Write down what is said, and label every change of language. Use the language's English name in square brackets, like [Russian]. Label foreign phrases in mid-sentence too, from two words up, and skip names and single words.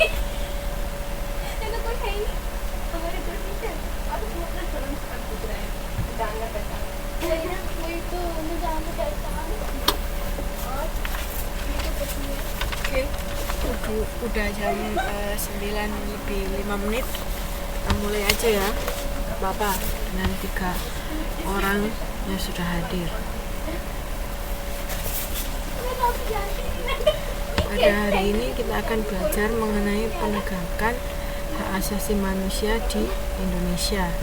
[Hindi] ये तो कोई है ही नहीं हमारे घर में। अब तो अपना चलन कर पूछ रहे हैं जानना पहचान वही ना वही तो मैं जानना पहचान और ये तो कुछ नहीं है। [Indonesian] Oke, udah jam 9:05. Kita mulai aja ya, gak apa-apa, dengan 3 orang yang sudah hadir. Pada hari ini kita akan belajar mengenai penegakan hak asasi manusia di Indonesia.